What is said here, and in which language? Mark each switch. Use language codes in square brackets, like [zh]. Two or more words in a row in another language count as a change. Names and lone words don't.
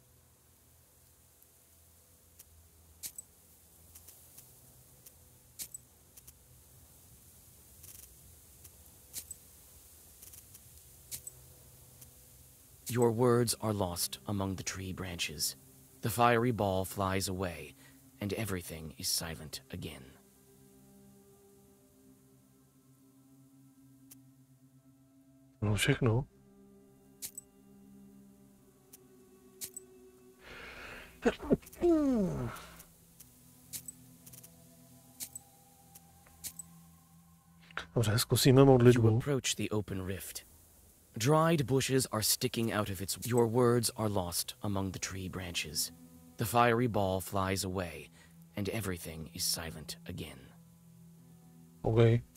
[en] Your words are lost among the tree branches. The fiery ball flies away, and everything is silent again. [cs] No všechno. Dobře, zkusíme modlitbu. [en] You approach the open rift. Dried bushes are sticking out of its... Your words are lost among the tree branches. The fiery ball flies away, and everything is silent again. OK.